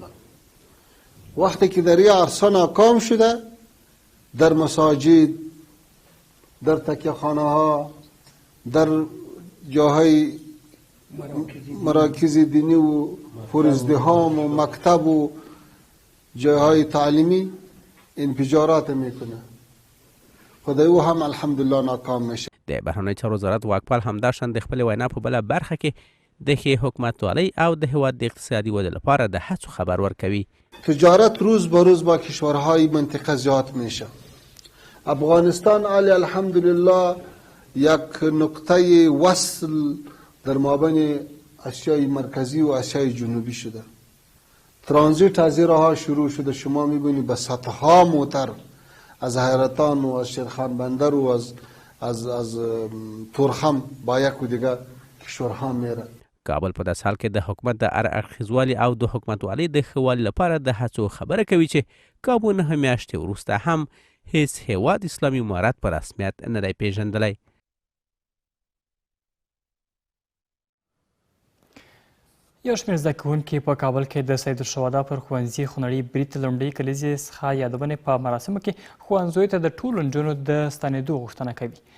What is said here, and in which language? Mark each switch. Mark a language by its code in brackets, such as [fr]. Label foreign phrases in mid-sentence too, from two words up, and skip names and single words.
[fa] وقتی که در این عرصه ناکام شده در مساجد در تکیه خانه ها در جاهای مراکز دینی و فرزدهام و مکتب و جاهای تعلیمی انفجارات میکنه. خدای او هم الحمدلله ناکام میشه. [ps] د بهرنیو چارو وزارت واکپال همداشان د خپلې وینا په بله برخه کې د ښې حکومتوالۍ او د هېواد د اقتصادي ودې لپاره د هڅو خبر ورکوي. [fa] تجارت روز به روز با کشورهای منطقه زیاد میشه. افغانستان علی الحمدلله یک نقطه وصل در مابین آسیای مرکزی و آسیای جنوبی شده. ترانزیت از این راه شروع شده. شما میبینید به صدها موتر از حیرتان و از شیرخان بندر و از تورخم با یک و دیگر کشورها میره. [ps] کابل په داسې حال کې د حکومت د هر اړخیزوالي او د حکومتوالۍ د ښه والي لپاره د هڅو خبره کوي چې کابو 9 میاشتې وروسته هم هیڅ هیواد اسلامي امارت په رسمیت نه دی پیژندلی. یو شمېر زده کوونکي په کابل کې د سید الشهدا پر ښوونځي خونړي برید لومړۍ کلیزې څخه یادونې په مراسمو کې ښوونځیو ته د ټولو نجونو د ستنېدو غوښتنه کوي.